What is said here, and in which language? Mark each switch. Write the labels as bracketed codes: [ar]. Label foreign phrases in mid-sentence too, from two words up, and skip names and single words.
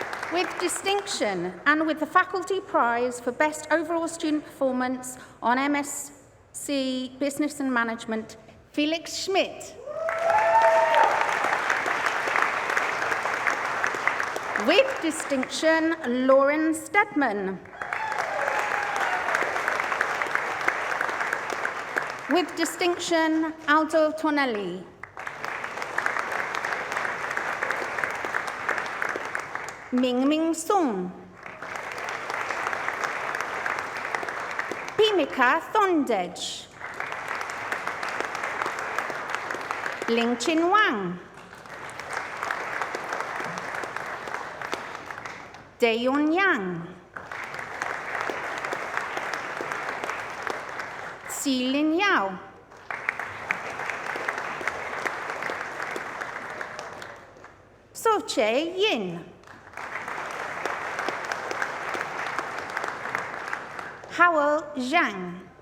[en] With distinction and with the Faculty Prize for Best Overall Student Performance on MSc Business and Management, Felix Schmidt. With distinction, Lauren Stedman. With distinction, Aldo Tonelli. Ming Sung. Pimika Thondej. Ling Chin Wang. Daeyeon Yang. Si Lin Yao. Soche Yin. Howell Zhang.